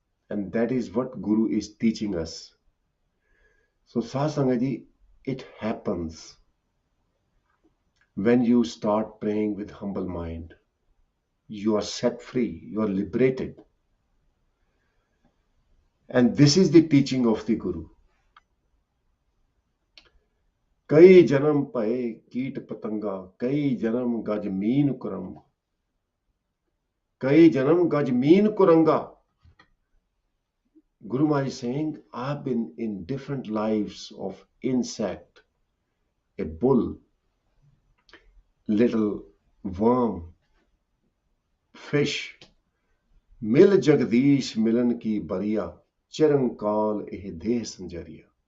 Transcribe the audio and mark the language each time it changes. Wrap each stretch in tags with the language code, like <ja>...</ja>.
<en>And that is what Guru is teaching us. So Sahasangaji, it happens when you start praying with humble mind. You are set free, you are liberated. And this is the teaching of the Guru.</en> <pa>कई जन्म पए कीट पतंगा कई जन्म गज mean Kurram कई जन्म गज mean Kuranga.</pa> <en>Guru Maharaj is saying, I've been in different lives of insect, a bull, little worm, fish.</en> <pa>Mil jagdish milan ki bariya, chirankal eh deh sanjariya.</pa>